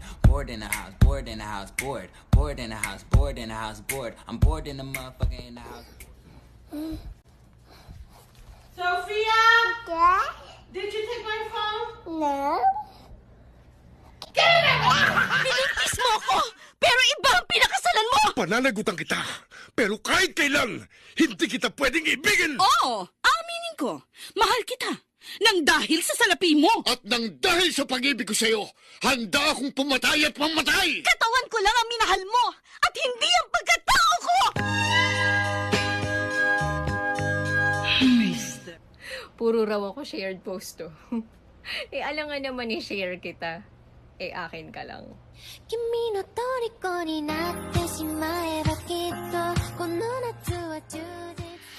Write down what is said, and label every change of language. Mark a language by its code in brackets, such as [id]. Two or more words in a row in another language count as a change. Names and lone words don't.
[en] Bored in the house, bored in the house, bored. Bored in the house, bored in the house, bored. I'm bored in the motherfucker in the house. Sophia? Dad? Did you take my phone? No. [tl] Binuntis mo ako! Pero iba ang pinakasalan mo! Pananagutan kita, pero kahit kailan, hindi kita pwedeng ibigin! Oo! Aminin ko! Mahal kita! Nang dahil sa salapi mo! At nang dahil sa pag-ibig ko sa'yo, handa akong pumatay at mamatay! Katawan ko lang ang minahal mo! At hindi ang pagkatao ko! Puro raw ako [en] shared post [tl] to. Alangan naman i-share kita. Akin ka lang. [ja] 君の虜になってしまえばきっとこの夏は充実